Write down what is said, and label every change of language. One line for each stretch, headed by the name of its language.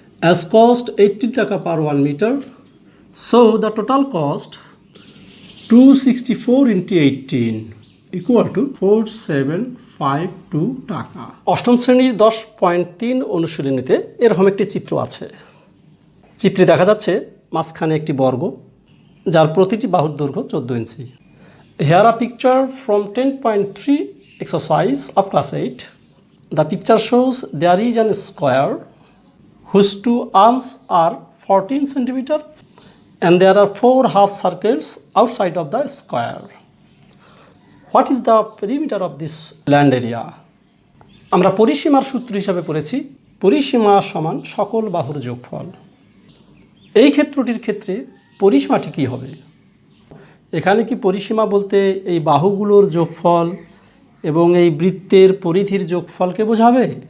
English: As cost 80 taka per 1 meter. So the total cost 264 into 18 equal to 4752 taka.
Bangla: অষ্টম শ্রেণীর 10.3 অনুশীলনীতে এরকম একটি চিত্র আছে। চিত্রে দেখা যাচ্ছে মাঝখানে একটি বর্গ যার প্রতিটি বাহুর দৈর্ঘ্য 14 ইঞ্চি।
English: Here a picture from 10.3 exercise of class 8. The picture shows there is a square whose two arms are 14 centimeter and there are 4 half circles outside of the square. What is the perimeter of this land area?
Bangla: আমরা পরিসীমার সূত্র হিসাবে পড়েছি পরিসীমা সমান সকল বাহুর যোগফল। এই ক্ষেত্রটির ক্ষেত্রে পরিসীমাটি কী হবে? এখানে কি পরিসীমা বলতে এই বাহুগুলোর যোগফল এবং এই বৃত্তের পরিধির যোগফলকে বোঝাবে?